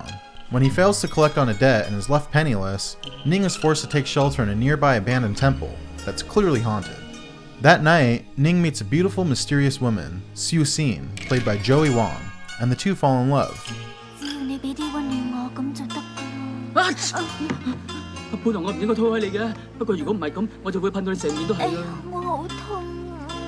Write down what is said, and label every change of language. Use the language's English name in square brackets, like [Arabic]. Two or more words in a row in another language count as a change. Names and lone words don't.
[English] When he fails to collect on a debt and is left penniless, Ning is forced to take shelter in a nearby abandoned temple that's clearly haunted. That night, Ning meets a beautiful, mysterious woman, Xu Xin, played by Joey Wong, and the two fall in love. [Cantonese] 本來我唔應該推開你嘅，不過如果唔係咁，我就會噴到你成面都係啦。我好痛啊！